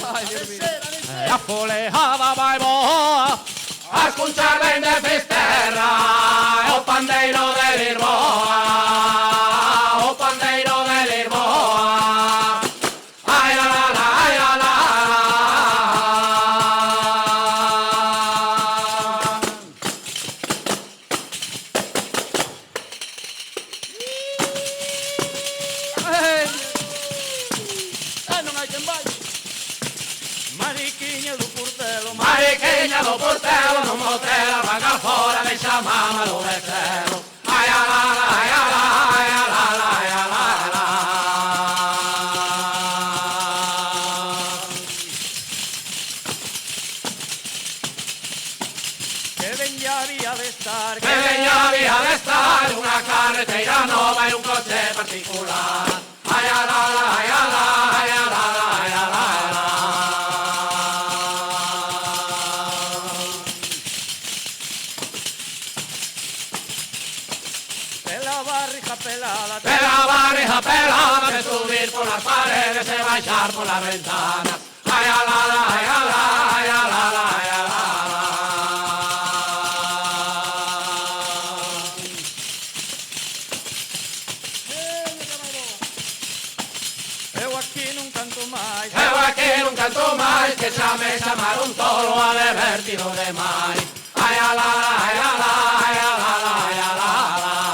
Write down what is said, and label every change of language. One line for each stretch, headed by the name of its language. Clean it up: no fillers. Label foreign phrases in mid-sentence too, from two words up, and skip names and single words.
Galician: A folejada vai boa, a escuchar ben de Fisterra, o pandeiro de Lisboa, o pandeiro de Lisboa. Ai, la, la, la, ai, la, la, Non hai quen vai. Mariquiña do Portelo, Mariqueña do Portelo, non motela, vaga fora, deixa a mama do becelo. Ai, a la, la, ai, a la, ai, a la, la, ai, a la, la. que veña había de estar, Que veña había de estar unha carreteira nova e un coche particular. Ai, a la, la, ai, a la, ai, a la, la, ai, a la, la. pela barriga pelada, Pela barriga pelada de subir
Spanish: por las paredes
Galician: e baixar
Spanish: por las ventanas.
Galician: Ai, a la, la, ai, a la, ai, a la, la, ai, a la, la. eu aquí non canto máis. Eu aquí non canto máis, que xa me chamaron tolo a divertido demais. Ai, a la, la, ai, a la, ai, a la, la, ai, a la, la.